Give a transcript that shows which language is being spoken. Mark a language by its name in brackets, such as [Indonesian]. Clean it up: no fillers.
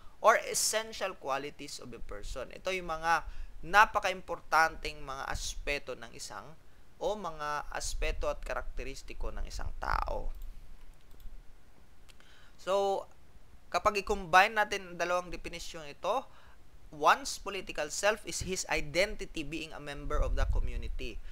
[English] Or essential qualities of a person. [Filipino] Ito yung mga napaka-importanteng mga aspeto ng isang o mga aspeto at karakteristiko ng isang tao. So, kapag i-combine natin ang dalawang definisyon ito, [English] one's political self is his identity being a member of the community.